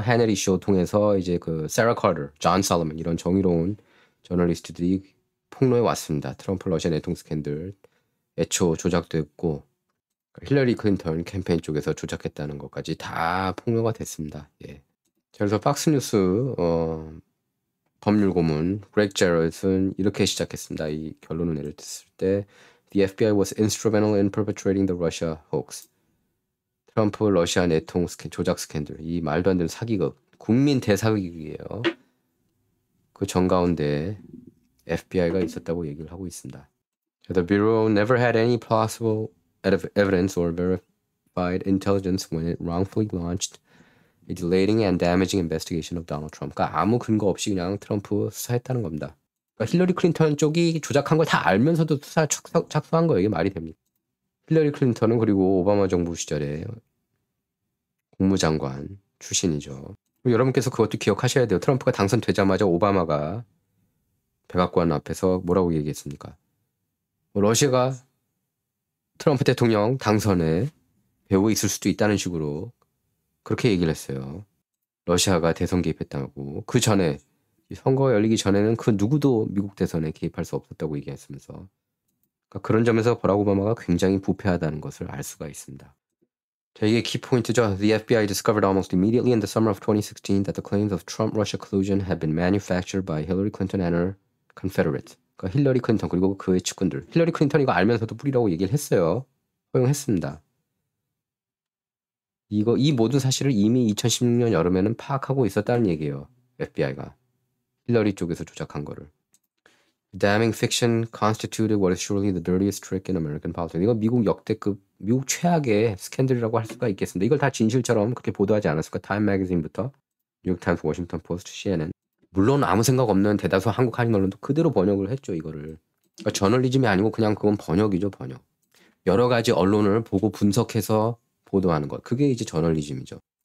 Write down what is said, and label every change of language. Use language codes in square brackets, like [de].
[ko] 해너리 쇼 통해서 이제 그 세라 카터, 존 살로몬 이런 정의로운 저널리스트들이 폭로해 왔습니다. 트럼프 러시아 내통 스캔들 애초 조작됐고 힐러리 클린턴 캠페인 쪽에서 조작했다는 것까지 다 폭로가 됐습니다. 예. 그래서 팍스뉴스 법률 고문 그렉 제럴슨 이렇게 시작했습니다. 이 결론을 내렸을 때 [en] The FBI was instrumental in perpetrating the Russia hoax. [ko] 트럼프 러시아 내통 조작 스캔들 이 말도 안 되는 사기극 국민 대사기극이에요. 그 정가운데 FBI가 있었다고 얘기를 하고 있습니다. [en] The Bureau never had any plausible evidence or verified intelligence when it wrongfully launched a delaying and damaging investigation of Donald Trump. [ko] 그러니까 아무 근거 없이 그냥 트럼프 수사했다는 겁니다. 그러니까 힐러리 클린턴 쪽이 조작한 걸 다 알면서도 수사 착수한 거예요. 이게 말이 됩니까? 힐러리 클린턴은 그리고 오바마 정부 시절에 국무장관 출신이죠. 여러분께서 그것도 기억하셔야 돼요. 트럼프가 당선되자마자 오바마가 백악관 앞에서 뭐라고 얘기했습니까? 러시아가 트럼프 대통령 당선에 배후에 있을 수도 있다는 식으로 그렇게 얘기를 했어요. 러시아가 대선 개입했다고. 그 전에 선거가 열리기 전에는 그 누구도 미국 대선에 개입할 수 없었다고 얘기했으면서 그러니까 그런 점에서 버락 오바마가 굉장히 부패하다는 것을 알 수가 있습니다. 자, 이게 키포인트죠. [en] The FBI discovered almost immediately in the summer of 2016 that the claims of Trump-Russia collusion had been manufactured by Hillary Clinton and her confederates. [ko] 그러니까 힐러리 클린턴 그리고 그의 측근들. 힐러리 클린턴 이거 알면서도 뿌리라고 얘기를 했어요. 허용했습니다. 이 모든 사실을 이미 2016년 여름에는 파악하고 있었다는 얘기예요. FBI가. 힐러리 쪽에서 조작한 거를. [en] Damning fiction constituted what is surely the dirtiest trick in American politics. [ko] 이거 미국 역대급, 미국 최악의 스캔들이라고 할 수가 있겠습니다. 이걸 다 진실처럼 그렇게 보도하지 않았을까? 타임 매거진부터 뉴욕타임스, 워싱턴 포스트, CNN. 물론 아무 생각 없는 대다수 한국 한인 언론도 그대로 번역을 했죠. 이거를. 그러니까 저널리즘이 아니고 그냥 그건 번역이죠. 번역. 여러 가지 언론을 보고 분석해서 보도하는 것. 그게 이제 저널리즘이죠.